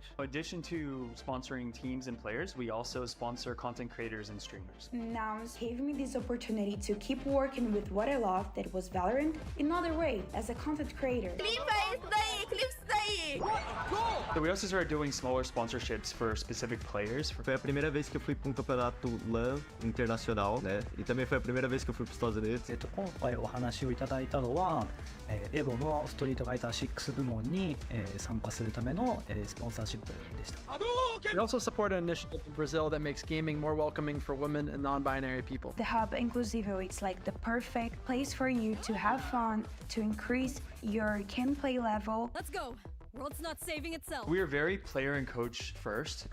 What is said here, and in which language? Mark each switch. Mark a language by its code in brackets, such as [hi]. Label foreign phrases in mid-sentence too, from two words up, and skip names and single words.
[en] In addition to sponsoring teams and players, we also sponsor content creators and streamers. Nouns gave me this opportunity to keep working with what I love, that was Valorant, in another way, as a content creator. Clip stay! Hey! What a goal! So we also started doing smaller sponsorships for specific players. [pt] Foi a primeira vez que eu fui para um campeonato LAN internacional, né? E também foi a primeira vez que eu fui para os Estados Unidos. [ja] 今回お話をいただいたのは、エボのストリートファイター6部門に、参加するための、スポンサーシップでした。 [en] We also support an initiative in Brazil that makes gaming more welcoming for women and non-binary people. The Hub Inclusivo is like the perfect place for you to have fun, to increase your gameplay level. Let's go. World's not saving itself. We are very player and coach first.